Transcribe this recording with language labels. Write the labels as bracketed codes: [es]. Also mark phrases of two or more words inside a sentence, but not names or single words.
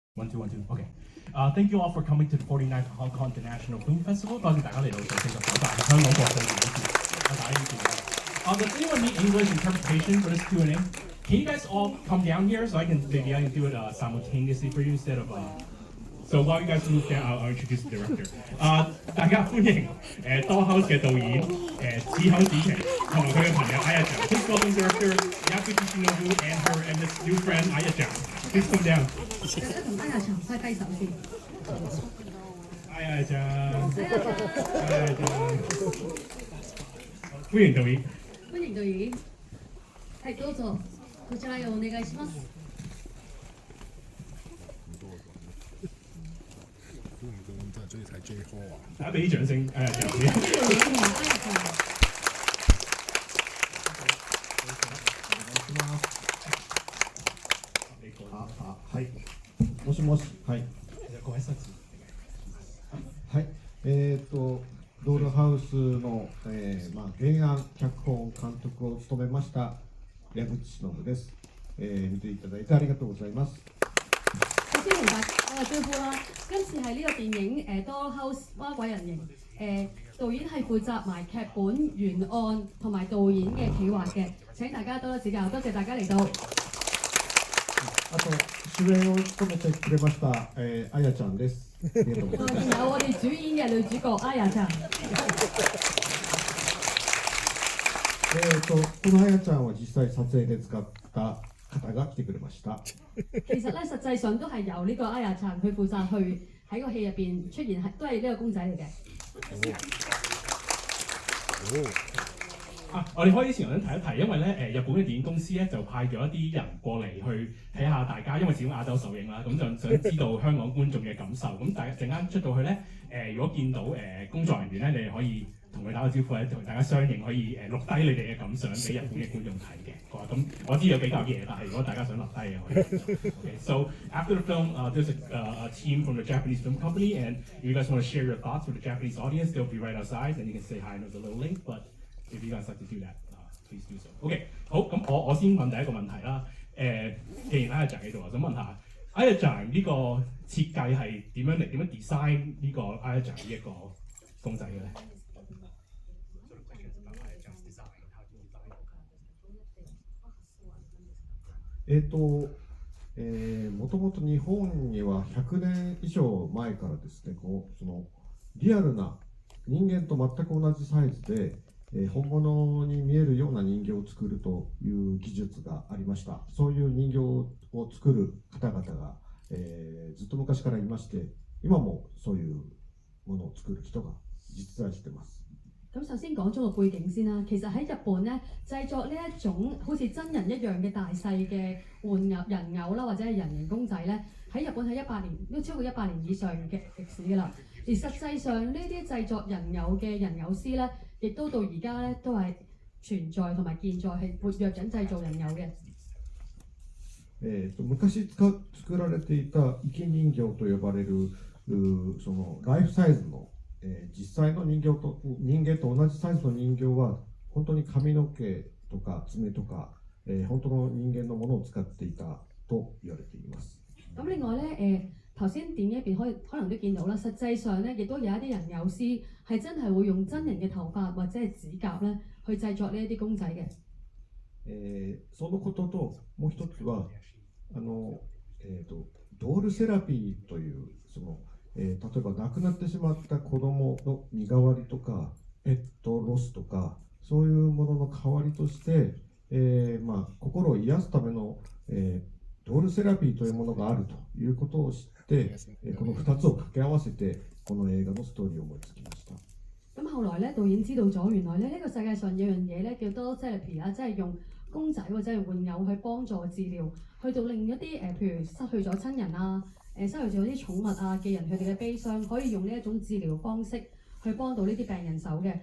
[en] One two one two. Okay. Thank you all for coming to the 49th Hong Kong International Film Festival. [yue] 多謝大家嚟到第49屆香港國際電影節。大家要見到。 [en] Does anyone need English interpretation for this Q&A? Can you guys all come down here so I can do it simultaneously for you instead of So while you guys move down, I'll introduce the director. [yue] 大家歡迎Dollhouse 嘅導演子口子晴同埋佢嘅朋友 Aya Zhang. [en] Please welcome director Yakuji Shinobu and his new friend Aya Zhang. Please come down. [yue] 大家同Aya Zhang揮揮手先。 Aya Zhang。Aya Zhang。歡迎導演。歡迎導演。 [ja] はい、どうぞ。こちらへお願いします。 [yue] 中意睇 J Hall 啊！大家俾啲掌聲 ，Aya Zhang 先。 [ja] はい。もしもし。はい。ご挨拶。はい。ドールハウスの、原案、脚本、監督を務めました矢口忍です。見ていただいてありがとうございます。 [yue] 首先同大家打個招呼啦。今次係呢個電影Dollhouse 蛙鬼人形導演係負責埋劇本、原案同埋導演嘅企劃嘅。請大家多多指教，多謝大家嚟到。 [ja] あと主演を務めてくれました、あやちゃんです。ありがとうございます。 [yue] 仲有我哋主演嘅女主角 Aya Zhang。 [ja] このあやちゃんは実際撮影で使った方が來てくれました。 [yue] 其實咧，實際上都係由呢個Aya Zhang佢負責去喺個戲入邊出現，都係呢個公仔嚟嘅。我哋開始前我想提一提，因為咧日本嘅電影公司咧就派咗一啲人過嚟去睇下大家，因為始終亞洲首映啦，咁就想知道香港觀眾嘅感受。咁大家陣間出到去咧，如果見到工作人員咧，你哋可以同佢打個招呼咧，同大家相應可以錄低你哋嘅感想俾日本嘅觀眾睇嘅。咁我知道比較夜，但係如果大家想留低嘅可以。 [en] Okay, so after the film, there's a team from the Japanese film company, and if you guys want to share your thoughts with the Japanese audience, they'll be right outside, and you can say hi. I know it's a little late, but if you guys like to do that, please do so. [yue] OK， 好，咁我先問第一個問題啦。既然Aya Zhang喺度，我想問下Aya Zhang呢個設計係點樣 design 呢個Aya Zhang呢一個公仔嘅咧？ [ja] もともと日本には100年以上前からですね、そのリアルな人間と全く同じサイズで、本物に見えるような人形を作るという技術がありました。そういう人形を作る方々が、ずっと昔からいまして、今もそういうものを作る人が実在しています。 [yue] 咁首先講咗個背景先啦。其實喺日本咧，製作呢一種好似真人一樣嘅大細嘅人偶啦，或者係人形公仔咧，喺日本係100年，都超過100年以上嘅歷史㗎啦。而實際上呢啲製作人偶嘅人偶師咧，亦都到而家咧都係存在同埋健在，係活躍緊製造人偶嘅。 [ja] 昔作られていた生き人形と呼ばれるそのライフサイズの実際の人間と同じサイズの人形は本当に髪の毛とか爪とか、本当の人間のものを使っていたと言われています。 [yue] 咁另外咧，頭先電影入邊可能都見到啦，實際上咧亦都有一啲人偶師係真係會用真人嘅頭髮或者係指甲咧去製作呢一啲公仔嘅。 [ja] そのことともう一つはドールセラピーというその例えば亡くなってしまった子供の身代わりとかペットロスとかそういうものの代わりとして、心を癒すための、ドールセラピーというものがあるということを知って、この2つを掛け合わせてこの映画のストーリーを思いつきました。 [yue] 咁後來咧，導演知道咗原來咧呢個世界上有樣嘢咧叫 [en] doll therapy [yue] 啦，即係用公仔或者係玩偶去幫助治療，去到令一啲譬如失去咗親人啊。失去咗啲寵物啊嘅人，佢哋嘅悲傷可以用呢一種治療方式去幫到呢啲病人手嘅。